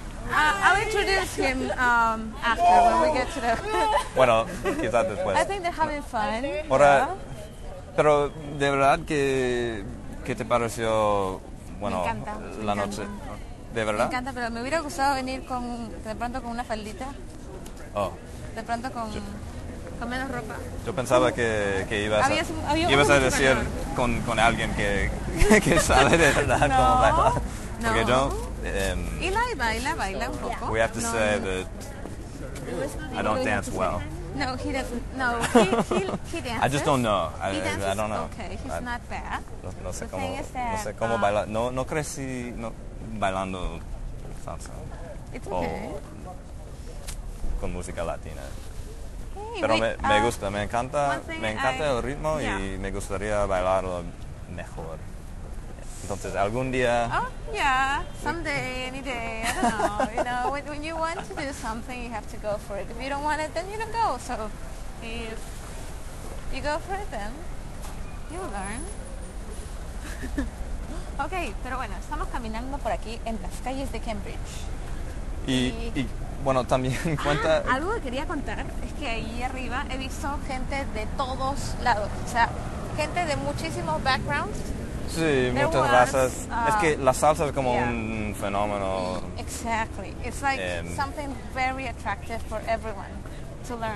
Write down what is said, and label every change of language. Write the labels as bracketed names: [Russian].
[English] I'll introduce him after when we get to the. [Spanish] Bueno, quizás después. [English] I think they're having fun. [Spanish] Ahora, pero de verdad que te pareció bueno encanta, la noche, de verdad. Me encanta, pero me hubiera gustado venir con de pronto con una faldita. Oh. De pronto con menos ropa. Yo pensaba que ibas a decir con alguien que sabe de verdad no, cómo bailar. No. Porque yo. Eli baila un poco. [English] We have to say that I don't dance well. No, he doesn't. No, he dances. I just don't know. He dances, I don't know. Okay, he's not bad. [Spanish] No sé cómo baila. No crecí bailando salsa. [English] It's okay. [Spanish] Con música latina. Pero me gusta, me encanta el ritmo y me gustaría bailarlo mejor. Entonces, algún día... [English] Oh, yeah, someday, any day, I don't know, you know, when you want to do something, you have to go for it. If you don't want it, then you don't go, so if you go for it, then you'll learn. [Spanish] Okay, pero bueno, estamos caminando por aquí en las calles de Cambridge. Y bueno, también cuenta... Algo que quería contar es que ahí arriba he visto gente de todos lados, o sea, gente de muchísimos backgrounds. Sí, there muchas razas. Es que la salsa es como un fenómeno. [English] Exactly. It's like something very attractive for everyone to learn.